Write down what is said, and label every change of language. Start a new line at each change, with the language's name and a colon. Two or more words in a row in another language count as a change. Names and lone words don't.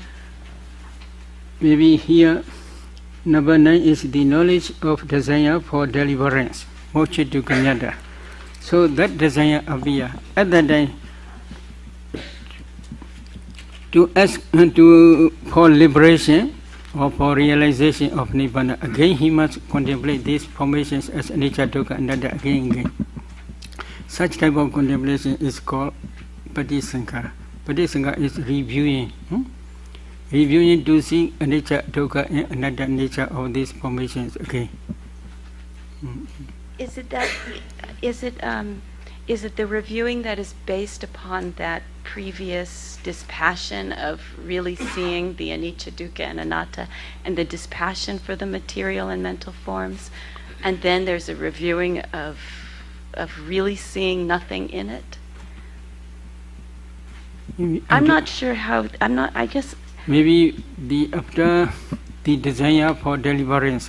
English: Maybe here, number 9 is the knowledge of desire for deliverance,
Pali: moksha to kanyata.
English: So that desire appear at that time to ask for liberation or for realization of nibbana. Again, he must contemplate these formations as
Pali: anicca, dukkha, anatta
English: again and again. Such type of contemplation is called patisankhara. Patisankhara is reviewing. Reviewing to see
Pali: anicca, dukkha,
English: and anatta nature of these formations again. Is it that? Is it the reviewing that is based upon that previous dispassion of really seeing the
Pali: anicca, dukkha,
English: and anatta, and the dispassion for the material and mental forms, and then there's a reviewing of really seeing nothing in it? I'm not sure how. I guess. Maybe after the desire for deliverance,